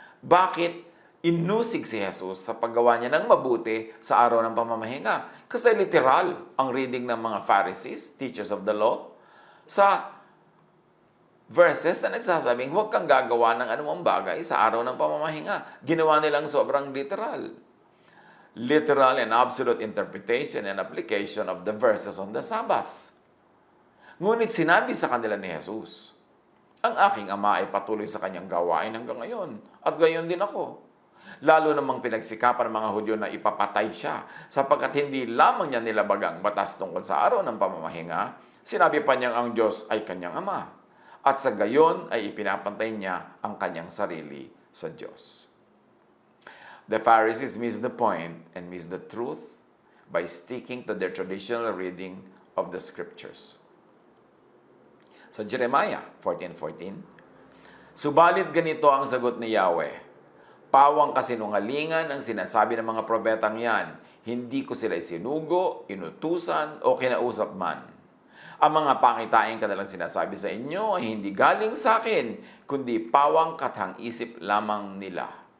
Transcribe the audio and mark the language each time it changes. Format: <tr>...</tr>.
<tl>Bakit inusig si Jesus sa paggawa niya ng mabuti sa araw ng pamamahinga? Kasi literal ang reading ng mga Pharisees,</tl> <en>teachers of the law,</en> <tl>sa verses na nagsasabing huwag kang gagawa ng anumang bagay sa araw ng pamamahinga. Ginawa nilang sobrang literal.</tl> <en>Literal and absolute interpretation and application of the verses on the Sabbath.</en> <tl>Ngunit sinabi sa kanila ni Jesus, ang aking ama ay patuloy sa kanyang gawain hanggang ngayon, at gayon din ako. Lalo namang pinagsikapan ng mga Hudyo na ipapatay siya, sapagkat hindi lamang niya nilabag ang batas tungkol sa araw ng pamamahinga, sinabi pa niyang ang Diyos ay kanyang ama, at sa gayon ay ipinapantay niya ang kanyang sarili sa Diyos.</tl> <en>The Pharisees missed the point and missed the truth by sticking to their traditional reading of the Scriptures.</en> <tl>Sa Jeremiah 14:14, subalit ganito ang sagot ni Yahweh, pawang kasinungalingan ang sinasabi ng mga propetang yan, hindi ko sila isinugo, inutusan o kinausap man. Ang mga pangitain kanilang sinasabi sa inyo ay hindi galing sa akin, kundi pawang kathang-isip lamang nila.</tl>